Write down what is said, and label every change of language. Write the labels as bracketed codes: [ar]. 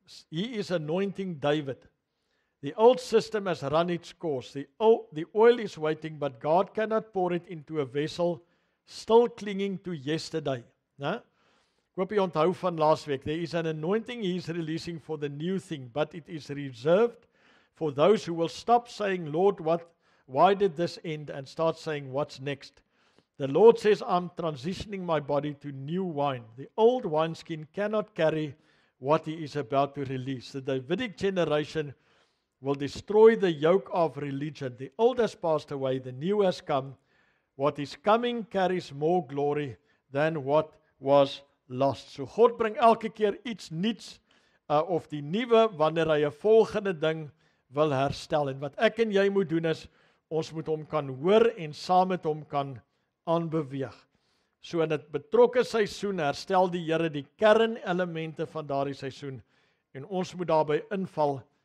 [en] He is anointing David. The old system has run its course. The oil is waiting, but God cannot pour it into a vessel still clinging to yesterday. [af] Né? Ek hoop jy onthou van laasweek. [en] There is an anointing he is releasing for the new thing, but it is reserved for those who will stop saying, Lord, why did this end? And start saying, what's next? The Lord says, I'm transitioning my body to new wine. The old wineskin cannot carry what he is about to release. The Davidic generation will destroy the yoke of religion. The old has passed away, the new has come. What is coming carries more glory than what was lost. [af] So God bring elke keer iets nuuts of die nuwe wanneer hy 'n volgende ding wil herstel. En wat ek en jy moet doen is, ons moet hom kan hoor en saam met hom kan aanbeweeg. So in 'n betrokke seisoen herstel die Here die kernelemente van daardie seisoen, en ons moet daarbey inval